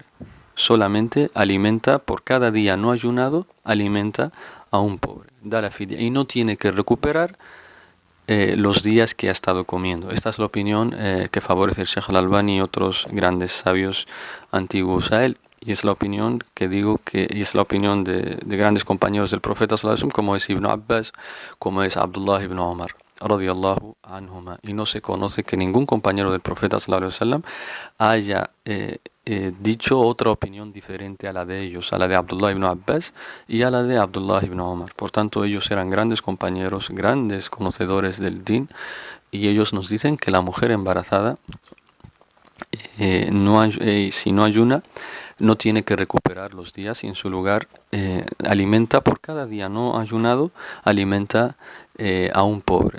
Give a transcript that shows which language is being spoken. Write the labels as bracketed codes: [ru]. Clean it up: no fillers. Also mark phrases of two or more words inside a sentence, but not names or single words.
[es] Solamente alimenta, por cada día no ayunado, alimenta a un pobre. Da la fidia. Y no tiene que recuperar los días que ha estado comiendo. Esta es la opinión que favorece el Sheikh al-Albani y otros grandes sabios antiguos a él. Y es la opinión y es la opinión de grandes compañeros del profeta [ar] صلى الله عليه وسلم, [es] como es Ibn Abbas, como es Abdullah ibn Umar [ar] رضي الله عنهما. [es] Y no se conoce que ningún compañero del profeta [ar] صلى الله عليه وسلم [es] haya dicho otra opinión diferente a la de ellos, a la de Abdullah ibn Abbas y a la de Abdullah ibn Umar. Por tanto, ellos eran grandes compañeros, grandes conocedores del din, y ellos nos dicen que la mujer embarazada, si no ayuna, no tiene que recuperar los días, y en su lugar alimenta, por cada día no ayunado, alimenta a un pobre.